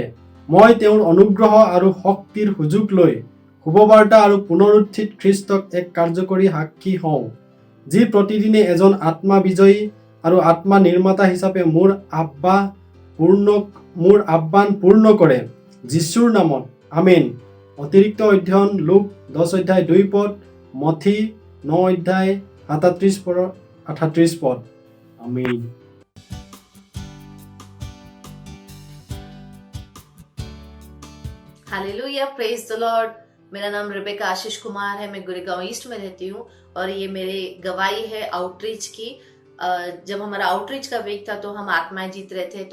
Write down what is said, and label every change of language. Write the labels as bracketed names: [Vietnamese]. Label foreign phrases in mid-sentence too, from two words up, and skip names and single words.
[Assamese] মই তেওঁৰ অনুগ্ৰহ আৰু শক্তিৰ সুযোগ লৈ শুভবাৰ্তা আৰু পুনৰুত্থিত খ্ৰীষ্টক এক কাৰ্যকৰী সাক্ষী হওঁ, যি প্ৰতিদিনে এজন আত্মা বিজয়ী আৰু আত্মা নিৰ্মাতা হিচাপে মোৰ আহ্বান পূৰ্ণ কৰে। যীশুৰ নামত আমেন। অতিৰিক্ত অধ্যয়ন লুক 10:2 মথি 9:37-38 আমেন। [English] Hallelujah, praise the Lord. [Hindi] मेरा नाम रिबेका आशीष कुमार है। मैं गुड़गांव ईस्ट में रहती हूँ और ये मेरे गवाही है आउटरीच की। जब हमारा आउटरीच का वीक था तो हम आत्माएं जीत रहे थे।